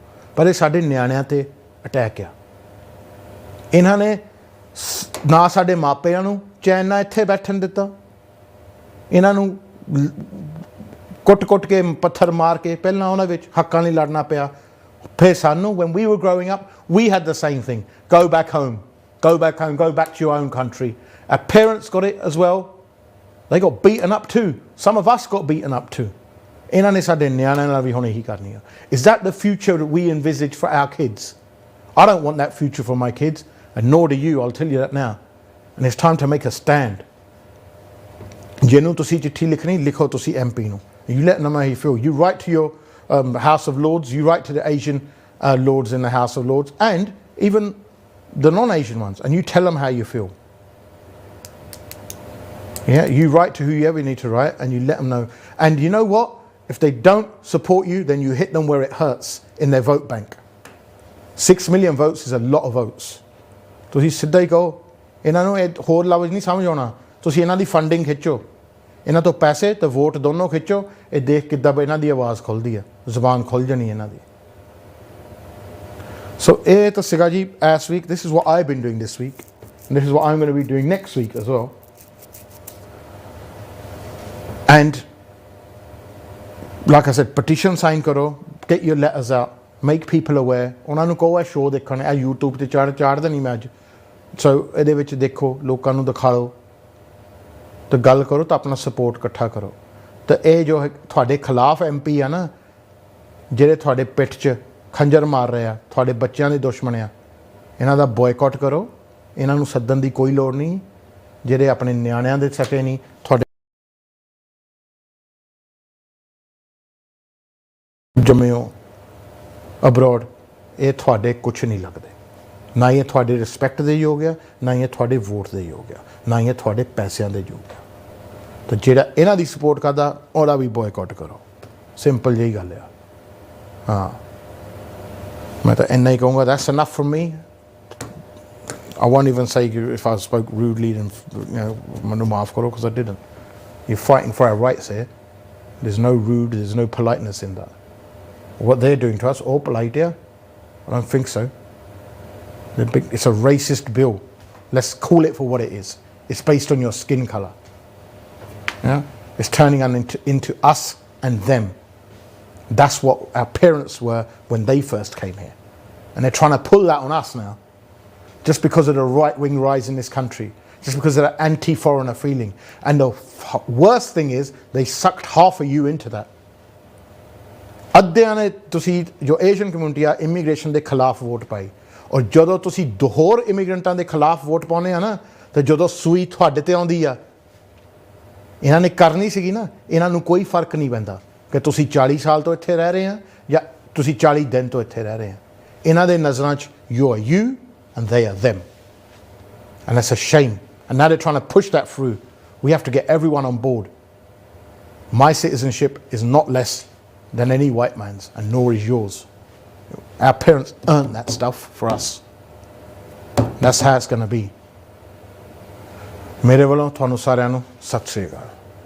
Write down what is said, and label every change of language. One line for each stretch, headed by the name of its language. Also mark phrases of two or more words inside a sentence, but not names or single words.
Punjabi: ਪਰ ਇਹ ਸਾਡੇ ਨਿਆਣਿਆਂ 'ਤੇ ਅਟੈਕ ਆ। ਇਹਨਾਂ ਨੇ ਨਾ ਸਾਡੇ ਮਾਪਿਆਂ ਨੂੰ ਚੈਨ ਨਾਲ ਇੱਥੇ ਬੈਠਣ ਦਿੱਤਾ, ਇਹਨਾਂ ਨੂੰ ਕੁੱਟ ਕੇ ਪੱਥਰ ਮਾਰ ਕੇ ਪਹਿਲਾਂ ਉਹਨਾਂ ਵਿੱਚ ਹੱਕਾਂ ਲਈ ਲੜਨਾ ਪਿਆ। ਫਿਰ ਸਾਨੂੰ
English: when we were growing up we had the same thing, go back home, go back home, go back to your own country. Our parents got it as well, they got beaten up too, some of us got beaten up too.
Punjabi: ਇਹਨਾਂ ਨੇ ਸਾਡੇ ਨਿਆਣਿਆਂ ਨਾਲ ਵੀ ਹੁਣ ਇਹੀ ਕਰਨੀ ਆ।
English: Is that the future that we envisage for our kids? I don't want that future for my kids, and nor do you, I'll tell you that now. And it's time to make a stand.
Punjabi: ਜਿਹਨੂੰ ਤੁਸੀਂ ਚਿੱਠੀ ਲਿਖਣੀ ਲਿਖੋ ਤੁਸੀਂ MP ਨੂੰ,
English: you let them know how you feel. You write to your House of Lords, you write to the Asian Lords in the House of Lords, and even the non-Asian ones, and you tell them how you feel. Yeah, you write to whoever you need to write, and you let them know. And you know what? If they don't support you, then you hit them where it hurts, in their vote bank. 6 million votes is a lot of votes.
Punjabi: ਤੁਸੀਂ ਸਿੱਧਾ ਹੀ ਕਹੋ, ਇਹਨਾਂ ਨੂੰ ਇਹ ਹੋਰ ਲਫ਼ਜ਼ ਨਹੀਂ ਸਮਝ ਆਉਣਾ। ਤੁਸੀਂ ਇਹਨਾਂ ਦੀ ਫੰਡਿੰਗ ਖਿੱਚੋ, ਇਹਨਾਂ ਤੋਂ ਪੈਸੇ ਤੇ ਵੋਟ ਦੋਨੋਂ ਖਿੱਚੋ। ਇਹ ਦੇਖ ਕਿੱਦਾਂ ਇਹਨਾਂ ਦੀ ਆਵਾਜ਼ ਖੁੱਲ੍ਹਦੀ ਆ, ਜ਼ੁਬਾਨ ਖੁੱਲ੍ਹ ਜਾਣੀ ਇਹਨਾਂ ਦੀ। ਸੋ ਇਹ ਤਾਂ ਸੀਗਾ ਜੀ ਇਸ ਵੀਕ।
English: This is what I've been doing this week, and this is what I'm going to be doing next week as well. And like I said, petition sign ਕਰੋ, get your letters out, make people aware.
Punjabi: ਉਹਨਾਂ ਨੂੰ ਕਹੋ ਇਹ ਸ਼ੋਅ ਦੇਖਣ, ਇਹ YouTube 'ਤੇ ਚਾੜ ਦੇਣੀ ਮੈਂ ਅੱਜ। ਸੋ ਇਹਦੇ ਵਿੱਚ ਦੇਖੋ, ਲੋਕਾਂ ਨੂੰ ਦਿਖਾ ਲਓ ਤੇ ਗੱਲ ਕਰੋ ਤਾਂ ਆਪਣਾ ਸਪੋਰਟ ਇਕੱਠਾ ਕਰੋ। ਤੇ ਇਹ ਜੋ ਤੁਹਾਡੇ ਖਿਲਾਫ MP ਆ ਨਾ, ਜਿਹੜੇ ਤੁਹਾਡੇ ਪਿੱਠ 'ਚ ਖੰਜਰ ਮਾਰ ਰਹੇ ਆ, ਤੁਹਾਡੇ ਬੱਚਿਆਂ ਦੇ ਦੁਸ਼ਮਣ ਆ, ਇਹਨਾਂ ਦਾ ਬੋਇਕਾਟ ਕਰੋ। ਇਹਨਾਂ ਨੂੰ ਸੱਦਣ ਦੀ ਕੋਈ ਲੋੜ ਨਹੀਂ, ਜਿਹੜੇ ਆਪਣੇ ਨਿਆਣਿਆਂ ਦੇ ਸਕੇ ਨਹੀਂ। ਤੁਹਾਡੇ ਜੰਮੇ ਹੋ ਅਬਰੋਡ, ਇਹ ਤੁਹਾਡੇ ਕੁਛ ਨਹੀਂ ਲੱਗਦੇ। ਨਾ ਇਹ ਤੁਹਾਡੇ ਰਿਸਪੈਕਟ ਦੇ ਯੋਗ ਆ, ਨਾ ਇਹ ਤੁਹਾਡੇ ਵੋਟ ਦੇ ਯੋਗ ਆ, ਨਾ ਇਹ ਤੁਹਾਡੇ ਪੈਸਿਆਂ ਦੇ ਯੋਗ ਆ। ਤਾਂ ਜਿਹੜਾ ਇਹਨਾਂ ਦੀ ਸਪੋਰਟ ਕਰਦਾ ਓਹਦਾ ਵੀ ਬਾਇਕਾਟ ਕਰੋ ਸਿੰਪਲ ਜਿਹੀ ਗੱਲ ਹੈ ਹਾਂ ਮੈਂ ਤਾਂ ਇੰਨਾ ਹੀ ਕਹਾਂਗਾ
English: that's enough from me I won't even say if I spoke rudely and
Punjabi: ਮੈਨੂੰ ਮਾਫ਼ ਕਰੋ
English: because I didn't. You're fighting for our rights here. There's no rude, there's no politeness in that. What they're doing to us, all polite here? I don't think so. It's a racist bill. Let's call it for what it is. It's based on your skin colour. Yeah? It's turning into us and them. That's what our parents were when they first came here. And they're trying to pull that on us now. Just because of the right-wing rise in this country. Just because of the anti-foreigner feeling. And the worst thing is, they sucked half of you into that.
Punjabi: ਅੱਧਿਆਂ ਨੇ ਤੁਸੀਂ ਜੋ ਏਸ਼ੀਅਨ ਕਮਿਊਨਿਟੀ ਆ ਇਮੀਗ੍ਰੇਸ਼ਨ ਦੇ ਖਿਲਾਫ ਵੋਟ ਪਾਈ ਔਰ ਜਦੋਂ ਤੁਸੀਂ ਹੋਰ ਇਮੀਗ੍ਰੈਂਟਾਂ ਦੇ ਖਿਲਾਫ ਵੋਟ ਪਾਉਂਦੇ ਆ ਨਾ ਤੇ ਜਦੋਂ ਸੂਈ ਤੁਹਾਡੇ ਤੇ ਆਉਂਦੀ ਆ ਇਹਨਾਂ ਨੇ ਕਰਨੀ ਸੀਗੀ ਨਾ ਇਹਨਾਂ ਨੂੰ ਕੋਈ ਫਰਕ ਨਹੀਂ ਪੈਂਦਾ ਕਿ ਤੁਸੀਂ 40 ਸਾਲ ਤੋਂ ਇੱਥੇ ਰਹਿ ਰਹੇ ਆ ਜਾਂ ਤੁਸੀਂ 40 ਦਿਨ ਤੋਂ ਇੱਥੇ ਰਹਿ ਰਹੇ ਆ ਇਹਨਾਂ ਦੇ ਨਜ਼ਰਾਂ 'ਚ
English: you are you and they are them and that's a shame and now they're trying to push that through. We have to get everyone on board. My citizenship is not less than any white man's and nor is yours. Our parents earned that stuff for us. That's how it's going to be.
Punjabi: ਮੇਰੇ ਵੱਲੋਂ ਤੁਹਾਨੂੰ ਸਾਰਿਆਂ ਨੂੰ ਸਤਿ ਸ਼੍ਰੀ ਅਕਾਲ